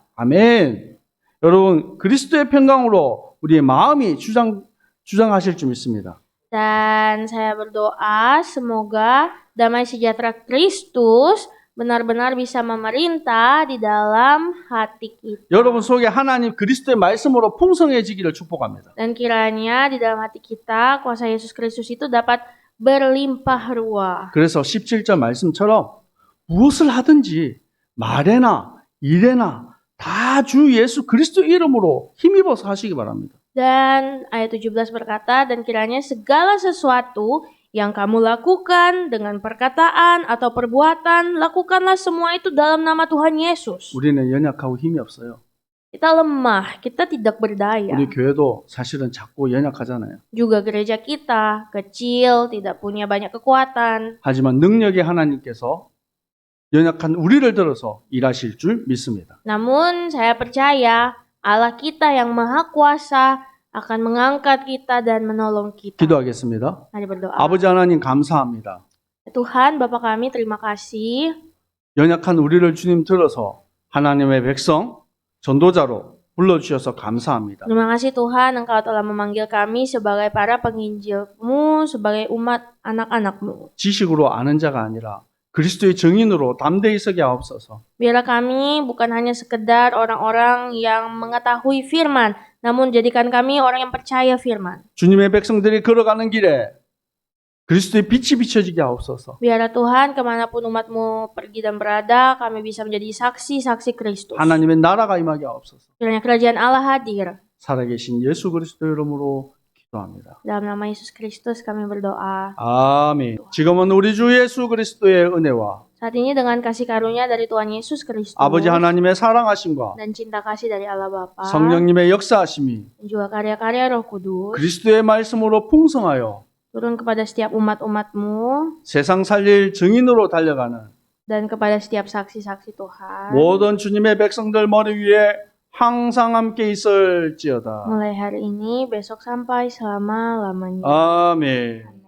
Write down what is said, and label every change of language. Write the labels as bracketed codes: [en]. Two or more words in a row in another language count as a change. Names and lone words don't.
[ko] 아멘. 여러분 그리스도의 평강으로 우리의 마음이 주장하실 줄 믿습니다. [id] Dan saya berdoa semoga damai sejahtera Kristus benar-benar bisa memerintah di dalam hati kita. [ko] 여러분 속에 하나님 그리스도의 말씀으로 풍성해지기를 축복합니다. [id] Dan kiranya di dalam hati kita kuasa Yesus Kristus itu dapat berlimpah ruah. [ko] 그래서 17절 말씀처럼 무엇을 하든지 말에나 일에나 다 주 예수 그리스도 이름으로 힘입어서 하시기 바랍니다. [id] Dan ayat 17 berkata, dan kiranya segala sesuatu yang kamu lakukan dengan perkataan atau perbuatan, lakukanlah semua itu dalam nama Tuhan Yesus. [ko] 우리는 연약하고 힘이 없어요. [id] Kita lemah, kita tidak berdaya. [ko] 우리 교회도 사실은 작고 연약하잖아요. [id] Juga gereja kita kecil, tidak punya banyak kekuatan. [ko] 하지만 능력의 하나님께서 연약한 우리를 들어서 일하실 줄 믿습니다. [id] Namun saya percaya Allah kita yang maha kuasa akan mengangkat kita dan menolong kita. [ko] 기도하겠습니다. [id] Mari berdoa. [ko] 아버지 하나님 감사합니다. [id] Tuhan, Bapa kami, terima kasih. [ko] 연약한 우리를 주님 들어서 하나님의 백성, 전도자로 불러주셔서 감사합니다. [id] Terima kasih Tuhan, Engkau telah memanggil kami sebagai para penginjil-Mu, sebagai umat anak-anak-Mu. [ko] 지식으로 아는 자가 아니라 그리스도의 증인으로 담대히 서게 하옵소서. [id] Biarlah kami bukan hanya sekedar orang-orang yang mengetahui firman, namun jadikan kami orang yang percaya firman. [ko] 주님의 백성들이 걸어가는 길에 그리스도의 빛이 비춰지게 하옵소서. [id] Biarlah Tuhan kemanapun umat-Mu pergi dan berada, kami bisa menjadi saksi-saksi Kristus. [ko] 하나님의 나라가 임하게 하옵소서. [id] Kiranya kerajaan Allah hadir. [ko] 살아계신 예수 그리스도 이름으로 기도합니다. [id] Dalam nama Yesus Kristus kami berdoa. [ko] 아멘. 지금은 우리 주 예수 그리스도의 은혜와 [id] Saat ini dengan kasih karunia dari Tuhan Yesus Kristus [ko] 아버지 하나님의 사랑하심과 [id] dan cinta kasih dari Allah Bapa [ko] 성령님의 역사하심이 [id] dan juga karya-karya Roh Kudus [ko] 그리스도의 말씀으로 풍성하여 [id] turun kepada setiap umat-umat-Mu [ko] 세상 살릴 증인으로 달려가는 [id] dan kepada setiap saksi-saksi Tuhan. [ko] 모든 주님의 백성들 머리 위에 항상 함께 있을지어다. [id] Mulai hari ini, besok sampai selama-lamanya. [ko] 아멘.